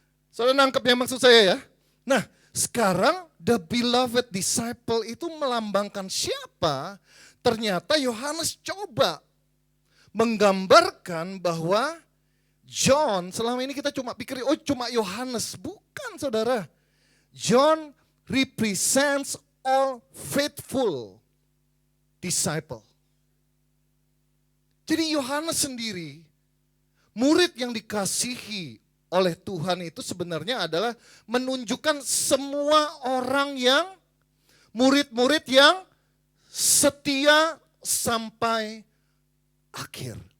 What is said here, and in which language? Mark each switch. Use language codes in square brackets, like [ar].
[id] Saudara nangkep yang maksud saya ya? Nah, sekarang [en] the beloved disciple [id] itu melambangkan siapa? Ternyata Yohanes coba menggambarkan bahwa John, selama ini kita cuma pikir, oh cuma Yohanes. Bukan saudara. [en] John represents all faithful disciple. [id] Jadi Yohanes sendiri, murid yang dikasihi oleh Tuhan itu sebenarnya adalah menunjukkan semua orang yang, murid-murid yang setia sampai akhir.